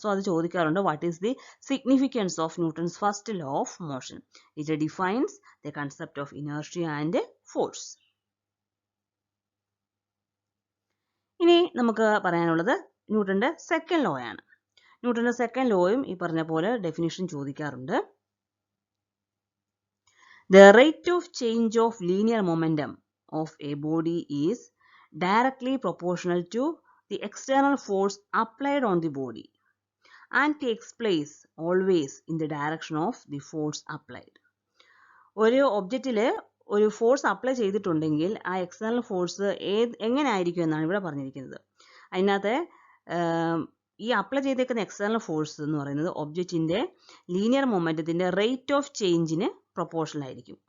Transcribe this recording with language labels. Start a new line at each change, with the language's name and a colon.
English: so
Malayalam: അത് ചോദിക്കാറുണ്ട്,
English: What is the significance of Newton's first law of motion? It defines the concept of inertia and force.
Malayalam: ഇനി നമുക്ക് പറയാനുള്ളത് ന്യൂട്ടന്റെ second law ആണ്. ന്യൂട്ടന്റെ സെക്കൻഡ് ലോയും ഈ പറഞ്ഞ പോലെ ഡെഫിനിഷൻ ചോദിക്കാറുണ്ട്.
English: The rate of change of linear momentum of a body is directly proportional to the external force applied on the body and takes place always in the direction of the force applied.
Malayalam: ഒരു ഒബ്ജക്റ്റിൽ ഒരു force apply ചെയ്തിട്ടുണ്ടെങ്കിൽ ആ external force എങ്ങനെ ആയിരിക്കും എന്നാണ് ഇവിടെ പറഞ്ഞിരിക്കുന്നത്. അതിനകത്ത് ഈ അപ്ലൈ ചെയ്തേക്കുന്ന എക്സ്റ്റേണൽ ഫോഴ്സ് എന്ന് പറയുന്നത് ഒബ്ജക്റ്റിൻ്റെ ലീനിയർ മൊമെൻറ്റത്തിൻ്റെ റേറ്റ് ഓഫ് ചേഞ്ചിന് പ്രൊപ്പോർഷണൽ ആയിരിക്കും.